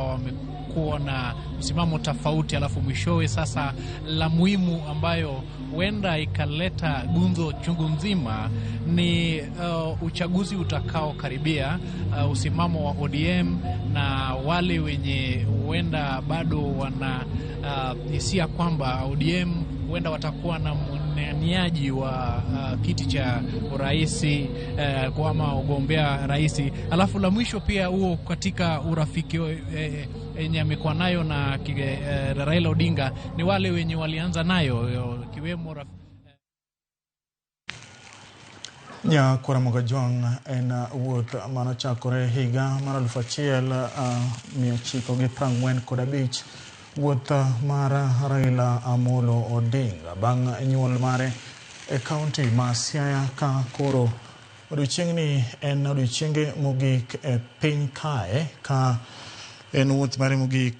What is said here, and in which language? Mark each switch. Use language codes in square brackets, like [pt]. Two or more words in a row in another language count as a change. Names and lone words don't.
[sw] wamekuwa na msimamo tofauti, alafu mwishowe sasa la muhimu ambayo huenda ikaleta gunzo chungu nzima ni uchaguzi utakao karibia, usimamo wa ODM na wale wenye huenda bado wana hisia kwamba ODM huenda watakuwa na mnianiaji wa kiti cha uraisi kama ugombea raisi. Alafu la mwisho pia huo katika urafiki yenye amekuwa nayo na Raila Odinga ni wale wenye walianza nayo kiwemo [luo] Nyakwara Mogajwang en wuoth manochakore higa mar 1945 wuoth mar Raila Amolo Odinga bang' nyuol mare e kaunti ma Siaya, ka koro odiochiengni en odiochienge mogik e piny kae, ka en wuoth mare mogik.